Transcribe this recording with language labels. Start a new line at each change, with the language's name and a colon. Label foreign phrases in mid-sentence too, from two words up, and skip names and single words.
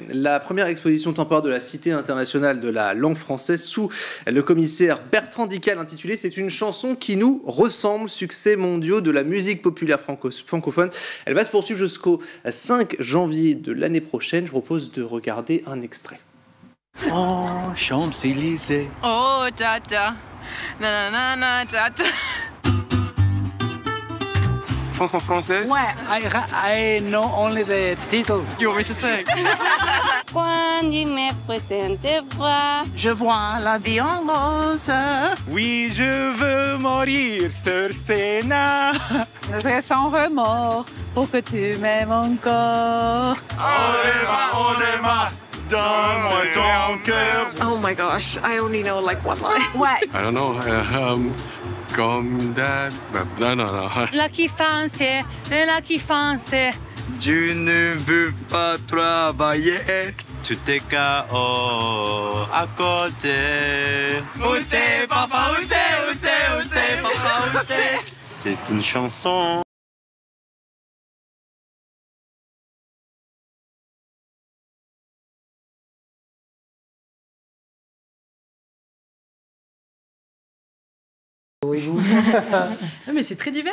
French: La première exposition temporaire de la Cité internationale de la langue française sous le commissaire Bertrand Dical intitulée « C'est une chanson qui nous ressemble, succès mondiaux de la musique populaire francophone ». Elle va se poursuivre jusqu'au 5 janvier de l'année prochaine. Je vous propose de regarder un extrait. Oh, Champs-Élysées. Oh, dada. Na na na na dada. Chanson française? Ouais.
English: I know only the title. You want me to sing?
French: Quand il me prêtait tes bras, je vois la vie en rose. Oui, je veux mourir sur scène. Je serai sans remords pour que tu m'aimes encore. Olema, donne-moi ton cœur.
English: Oh my gosh, I only know like one line.
French: Ouais.
English: I don't know. Comme that. Non. lucky fancy, lucky fancy.
French: Tu ne veux pas travailler. Tu t'es KO à côté. Où t'es, papa, où t'es, papa, où t'es. C'est une chanson. Non, mais c'est très divers.